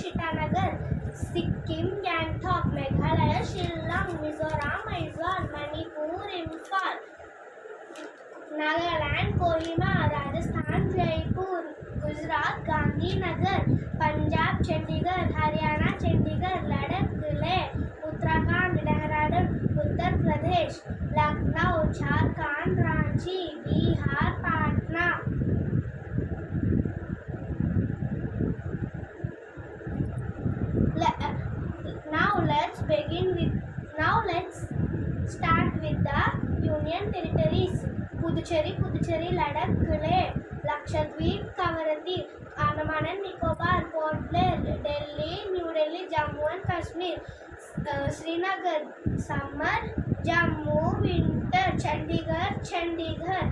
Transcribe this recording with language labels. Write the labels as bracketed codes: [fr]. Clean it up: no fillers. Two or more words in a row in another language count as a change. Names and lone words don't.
[en] Itanagar, Sikkim, Gangtok, Meghalaya, Shillong, Mizoram, Aizawl, Manipur, Imphal, Nagaland, Kohima, Rajasthan, Jaipur, Gujarat, Gandhinagar, Punjab, Chandigarh, Haryana, Chandigarh, Ladakh, Leh, Uttarakhand, Dehradun, Uttar Pradesh, Lucknow, Jharkhand, Ranchi, Bihar, Patna. Now let's start with the Union territories. Puducherry, Ladakh, Leh, Lakshadweep, Kavaratti, Andaman and Nicobar, Port Blair, Delhi, New Delhi, Jammu and Kashmir, Srinagar, summer, Jammu, winter, Chandigarh.